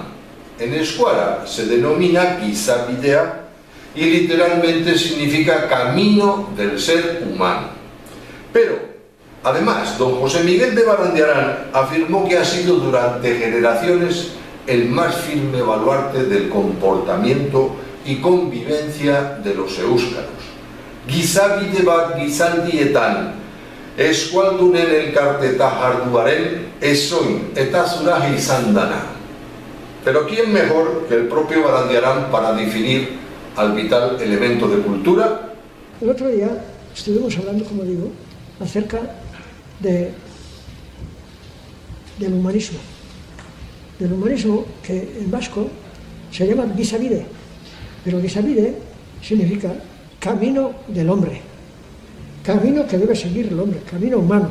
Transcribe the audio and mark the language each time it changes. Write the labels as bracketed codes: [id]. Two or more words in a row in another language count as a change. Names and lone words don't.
[es] En euskera se denomina gizabidea y literalmente significa camino del ser humano. Pero, además, don José Miguel de Barandiarán afirmó que ha sido durante generaciones el más firme baluarte del comportamiento y convivencia de los eúskaros. [eu] Gizabide bat gizaldietan, eskualdunen elkarteta jarduaren ezoin eta zura izan dana. [es] Pero ¿quién mejor que el propio Barandiarán para definir al vital elemento de cultura? El otro día estuvimos hablando, como digo, acerca del humanismo. Del humanismo que en vasco se llama gizabide, pero gizabide significa camino del hombre, camino que debe seguir el hombre, camino humano.